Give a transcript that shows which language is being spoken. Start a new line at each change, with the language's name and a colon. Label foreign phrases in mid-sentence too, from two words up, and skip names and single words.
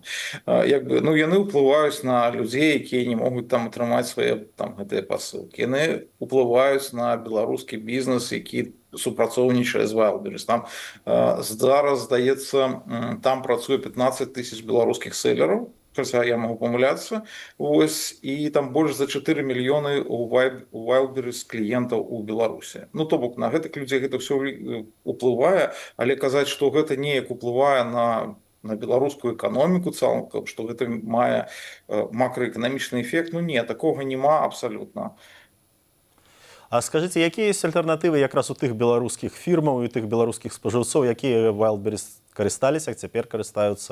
Belarusian: Яны ўплываюць на людзей, якія не могуць там атрымаць свае там гэтыя пасылкі. Яны ўплываюць на беларускі бізнес, які супрацоўнічае з Wildberries. Там зараз, здаецца, там працуе 15 тысяч беларускіх селераў,
Russian: хотя я могу помыляться, и там больше за 4 миллионы у Wildberries клиентов у Беларуси.
Belarusian: Ну, то бок, на гэтых людзей гэта все уплывае, але казаць, што гэта неяк уплывае на беларускую эканоміку цалкам, што гэта мае макраэканамічны эфект, не, такога няма абсалютна. А скажыце, якія ёсць альтэрнатывы якраз у тых беларускіх фірмаў і тых беларускіх спажыўцоў, якія Wildberries карысталіся, цяпер карыстаюцца?